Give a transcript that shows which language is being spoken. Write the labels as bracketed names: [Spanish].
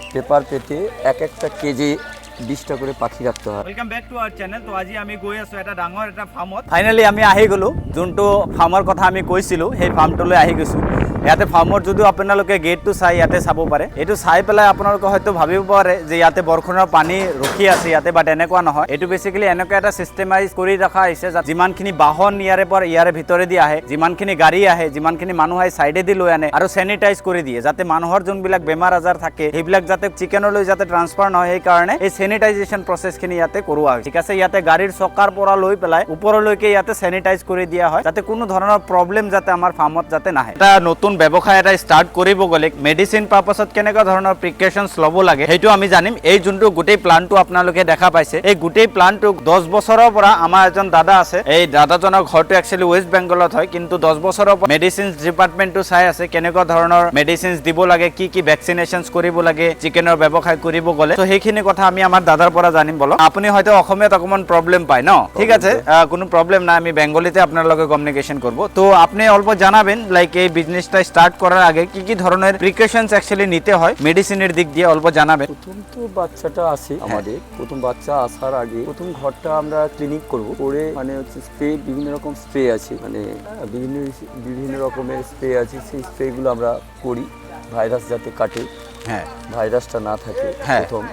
[Bangla] Paper পেতে একটা KG 20টা করে পাখি রাখতে হয়। [English] Welcome back to our channel. [Assamese] তো আজি আমি গৈ আছো এটা ডাঙৰ এটা ফাৰ্মত। ফাইনালি আমি আহি গলো যোনটো ফাৰ্মৰ কথা আমি কৈছিলো সেই ফাৰ্মটোলৈ আহি গৈছো। ইয়াতে ফাৰ্মত যদিও আপোনালোকে গেটটো চাই ইয়াতে চাব পাৰে। এইটো চাই পেলাই আপোনালোকে হয়তো ভাবিব পাৰে যে ইয়াতে বৰষুণৰ পানী ৰখি আছে ইয়াতে, বাট এনেকুৱা নহয়। এইটো বেসিক্যালি এনেকুৱা এটা সিস্টেমাইজ কৰি ৰখা হৈছে যাতে যিমানখিনি বাহন ইয়াৰে ভিতৰেদি আহে, যিমানখিনি গাড়ী আহে, যিমানখিনি মানুহ আহে সাইডেদি লৈ আনে আৰু স্যানিটাইজ কৰি দিয়ে যাতে মানুহৰ যোনবিলাক বেমাৰ আজাৰ থাকে সেইবিলাক যাতে চিকেনলৈ যাতে ট্ৰান্সফাৰ নহয়। সেই কাৰণে এই স্যানিটাইজেশন প্ৰসেসখিনি ইয়াতে কৰোৱা হয়। ঠিক আছে, ইয়াতে গাড়ীৰ চকাৰ পৰা লৈ পেলাই ওপৰলৈকে ইয়াতে স্যানিটাইজ কৰি দিয়া হয় যাতে কোনো ধৰণৰ প্ৰবলেম যাতে আমাৰ ফাৰ্মত যাতে নাহে। এটা নতুন ব্যৱসায় এটা স্টাৰ্ট কৰিব গ'লে মেডিচিন পাৰপাছত কেনেকুৱা ধৰণৰ প্ৰিকশ্যনছ ল'ব লাগে সেইটো আমি জানিম। এই যোনটো গোটেই প্লানটো আপোনালোকে দেখা পাইছে, এই গোটেই প্লানটো 10 বছৰৰ পৰা আমাৰ এজন দাদা আছে। এই দাদাজনৰ ঘৰটো একচুৱেলি ৱেষ্ট বেংগলত হয়, কিন্তু 10 বছৰৰ পৰা মেডিচিনছ ডিপাৰ্টমেণ্টটো চাই আছে কেনেকুৱা ধৰণৰ মেডিচিনছ দিব লাগে, কি ভেকচিনেশ্যনছ কৰিব লাগে চিকেনৰ ব্যৱসায় কৰিব গ'লে। তো সেইখিনি কথা আমি আমাৰ দাদাৰ পৰা জানিম। বলক, আপুনি হয়তো অসমীয়াত অকমান প্ৰবলেম পায় ন? ঠিক আছে, কোনো প্ৰবলেম নাই, আমি বেংগলীতে [Bangla] আপনার লগে কমিউনিকেশন করব। তো আপনি অল্প জানাবেন লাইক এই বিজনেসটা স্টার্ট করার আগে কি ধরনের প্রিকশনস অ্যাকচুয়ালি নিতে হয় মেডিসিনের দিক দিয়ে অল্প জানাবেন। প্রথম তো বাচ্চাটা আসে আমাদের, প্রথম বাচ্চা আসার আগে প্রথম ঘরটা আমরা ক্লিনিক করব, করে মানে হচ্ছে স্প্রে, বিভিন্ন রকম স্প্রে আছে, মানে বিভিন্ন রকমের স্প্রে আছে, সেই স্প্রেগুলো আমরা করি ভাইরাস যাতে কাটে, হ্যাঁ ভাইরাসটা না থাকে প্রথম।